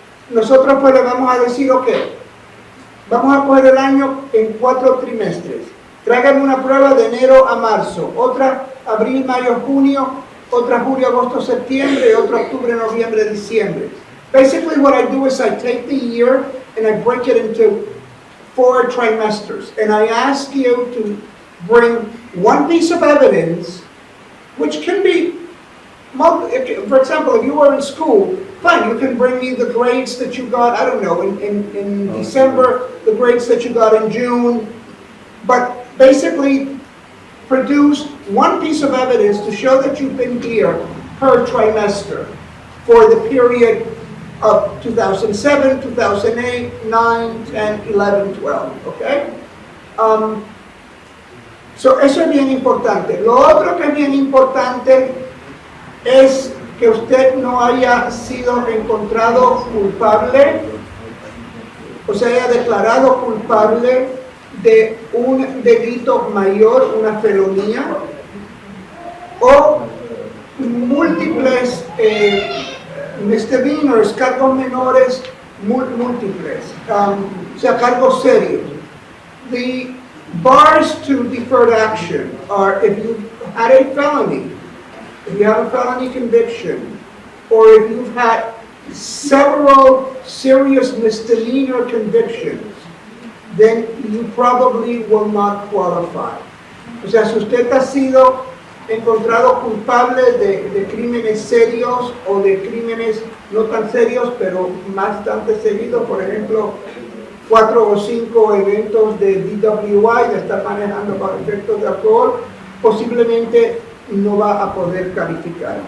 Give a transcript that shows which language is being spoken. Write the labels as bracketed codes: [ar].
[es] Nosotros pues le vamos a decir, ok, vamos a coger el año en 4 trimestres. Tráigame una prueba de enero a marzo, otra abril, mayo, junio, otra julio, agosto, septiembre, otra octubre, noviembre, diciembre. [en] Basically what I do is I take the year and I break it into 4 trimesters. And I ask you to bring one piece of evidence, which can be For example, if you were in school, fine, you can bring me the grades that you got, I don't know, in December, the grades that you got in June, but basically produce one piece of evidence to show that you've been here per trimester for the period of 2007, 2008, 9, 10, 11, 12, okay? [es] So eso es bien importante. Lo otro que es bien importante es que usted no haya sido encontrado culpable, o sea, haya declarado culpable de un delito mayor, una felonía, o múltiples misdemeanors, cargos menores múltiples, o sea, cargos serios. [en] The bars to deferred action are if you had a felony, if you have a felony conviction, or if you've had several serious misdemeanor convictions, then you probably will not qualify. [es] O sea, si usted ha sido encontrado culpable de crímenes serios o de crímenes no tan serios, pero bastante seguidos, por ejemplo, 4 o 5 eventos de DWI, de estar manejando bajo efectos de alcohol, posiblemente no va a poder calificar.